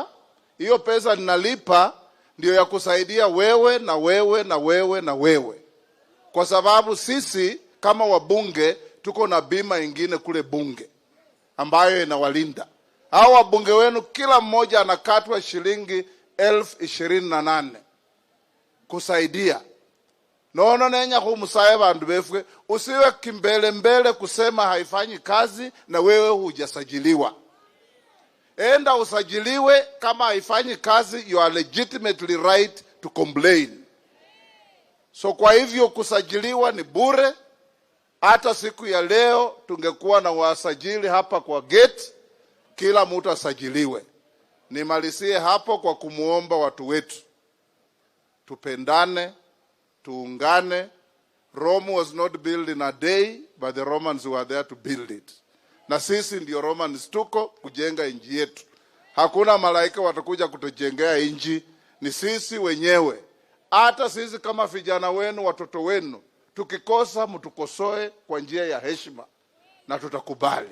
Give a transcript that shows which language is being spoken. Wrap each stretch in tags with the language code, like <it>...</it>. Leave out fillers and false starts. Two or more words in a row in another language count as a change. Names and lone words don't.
<sw>Hiyo pesa ninalipa ndio ya kusaidia wewe na wewe na wewe na wewe. Kwa sababu sisi kama wabunge tuko na bima ingine kule bunge ambayo inawalinda. Hao wabunge wenu kila mmoja anakatwa shilingi 28,000 kusaidia.</sw> <luy>Nono nenya kumusaye bandu befwe,</luy> <sw>usiwe kimbele mbele kusema haifanyi kazi na wewe hujasajiliwa. Enda usajiliwe, kama haifanyi kazi</sw> <en>you are legitimately right to complain.</en> <sw>So kwa hivyo kusajiliwa ni bure. Hata siku ya leo tungekuwa na wasajili hapa kwa gate, kila mtu asajiliwe. Nimalizie hapo kwa kumuomba watu wetu, tupendane, tuungane.</sw> <en>Rome was not built in a day, but the Romans were there to build it.</en> <sw>Na sisi ndio Romans tuko kujenga inji yetu. Hakuna malaika watakuja kutujengea inji, ni sisi wenyewe. Hata sisi kama vijana wenu, watoto wenu, tukikosa mtukosoe kwa njia ya heshima na tutakubali.</sw>